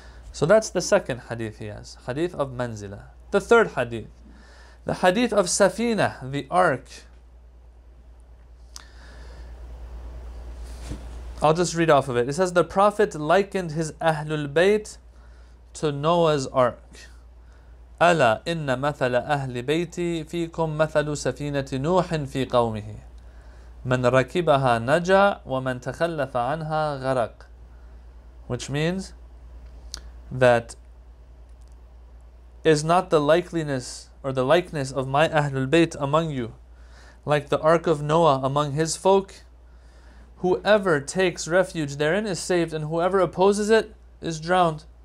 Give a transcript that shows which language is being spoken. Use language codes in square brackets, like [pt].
[en] So that's the second hadith he has, hadith of Manzila. The third hadith, the hadith of Safina, the ark. I'll just read off of it. It says, the Prophet likened his Ahlul-Bayt to Noah's ark. [ar] ألا إن مثل أهل بيتي فيكم مثل سفينة نوح في قومه من ركبها نجا ومن تخلف عنها غرق. [en] Which means that is not the likeliness or the likeness of my Ahlul Bayt among you like the ark of Noah among his folk? Whoever takes refuge therein is saved, and whoever opposes it is drowned.